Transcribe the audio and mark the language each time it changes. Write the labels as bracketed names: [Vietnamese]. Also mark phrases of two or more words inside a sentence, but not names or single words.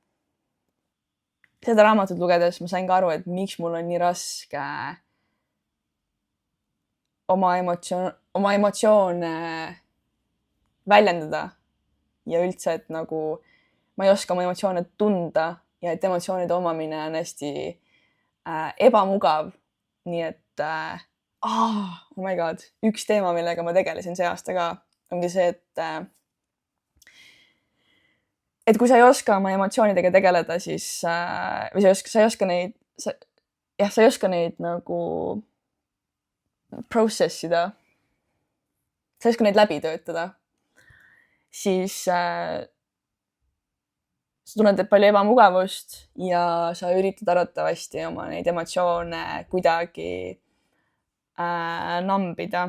[Estonian] Seda raamatut lugedes ma sain ka aru, et miks mul on nii raske oma emotsioone väljendada ja üldse, et nagu ma ei oska oma emotsioone tunda ja et emotsioonide omamine on hästi ebamugav. Nii et [English] oh my god, [Estonian] üks teema, millega ma tegelesin see aasta ka, ongi see, et kui sa ei oska oma emotsioonidega tegeleda, siis või sa ei oska neid nagu processida, sa ei oska neid läbi töötada, siis sa tunned palju ebamugavust ja sa üritad arvatavasti oma neid emotsioone kuidagi nambida.